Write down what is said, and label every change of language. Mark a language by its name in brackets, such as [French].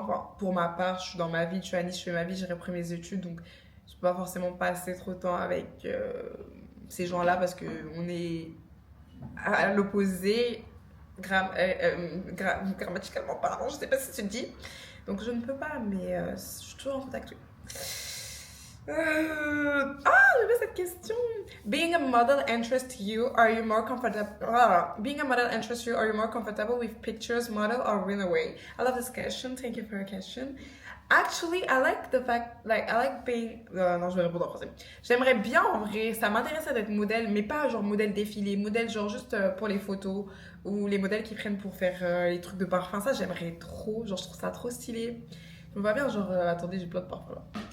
[French] Enfin, pour ma part, je suis dans ma vie, je suis à Nice, je fais ma vie, j'ai repris mes études, donc je peux pas forcément passer trop de temps avec ces gens-là parce qu'on est à l'opposé, grammaticalement parlant, je sais pas si tu le dis. Donc je ne peux pas, mais je suis toujours en contact. Oui. J'avais cette question. [English] Being a model interests you, are you more comfortable? Being a model interests you, are you more comfortable with pictures, model, or runaway? I love this question. Thank you for your question. Actually, I like the fact, like, I like being. [French] Non, je vais répondre en français. J'aimerais bien en vrai, ça m'intéresserait d'être modèle, mais pas genre modèle défilé, modèle genre juste pour les photos ou les modèles qui prennent pour faire les trucs de parfum. Ça, j'aimerais trop. Genre, je trouve ça trop stylé. Je me vois bien, genre, attendez, j'ai plein de parfums là.